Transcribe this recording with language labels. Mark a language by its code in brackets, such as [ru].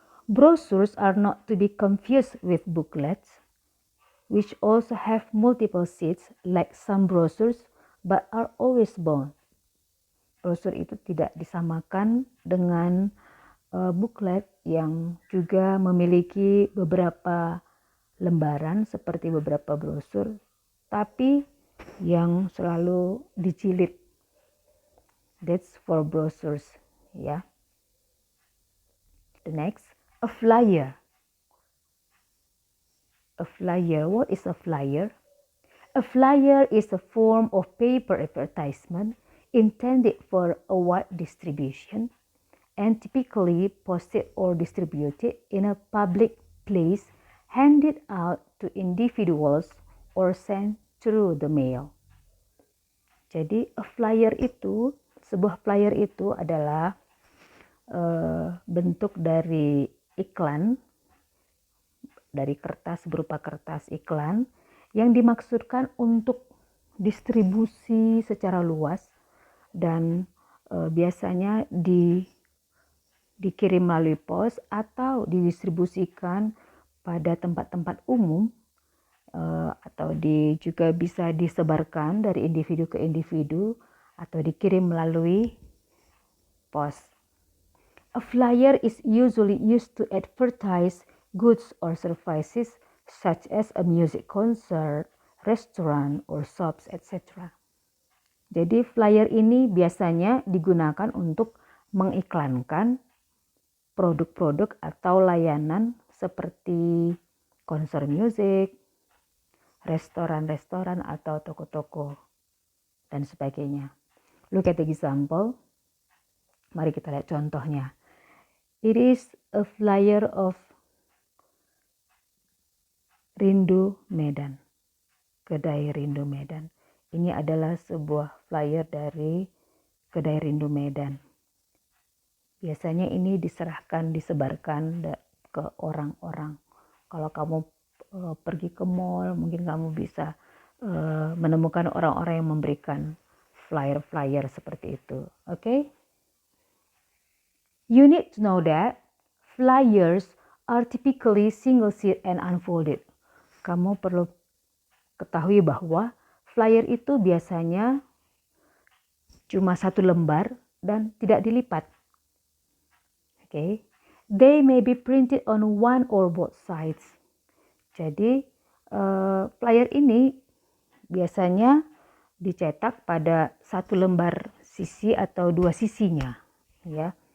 [en] Brochures are not to be confused with booklets, which also have multiple sheets like some brochures but are always bound. [id] Brosur itu tidak disamakan dengan booklet yang juga memiliki beberapa lembaran seperti beberapa brosur, tapi yang selalu dijilid. [en] That's for brochures, ya. The next, a flyer. A flyer, what is a flyer? A flyer is a form of paper advertisement intended for a wide distribution and typically posted or distributed in a public place, handed out to individuals or sent through the mail. [id] Jadi sebuah flyer itu adalah bentuk dari iklan, dari kertas berupa kertas iklan yang dimaksudkan untuk distribusi secara luas dan biasanya dikirim melalui pos atau didistribusikan pada tempat-tempat umum atau juga bisa disebarkan dari individu ke individu atau dikirim melalui pos. [en] A flyer is usually used to advertise goods or services such as a music concert, restaurant, or shops, etc. [id] Jadi flyer ini biasanya digunakan untuk mengiklankan produk-produk atau layanan seperti konser musik, restoran-restoran atau toko-toko, dan sebagainya. [en] Look at the example. [id] Mari kita lihat contohnya. [en] It is a flyer of Rindu Medan. [id] Kedai Rindu Medan. Ini adalah sebuah flyer dari Kedai Rindu Medan. Biasanya ini disebarkan ke orang-orang. Kalau kamu pergi ke mall, mungkin kamu bisa menemukan orang-orang yang memberikan flyer-flyer seperti itu. [en] Okay? You need to know that flyers are typically single sheet and unfolded. [id] Kamu perlu ketahui bahwa flyer itu biasanya cuma satu lembar dan tidak dilipat. [en] Okay. They may be printed on one or both sides. [id] Jadi flyer ini biasanya dicetak pada satu lembar sisi atau dua sisinya, ya.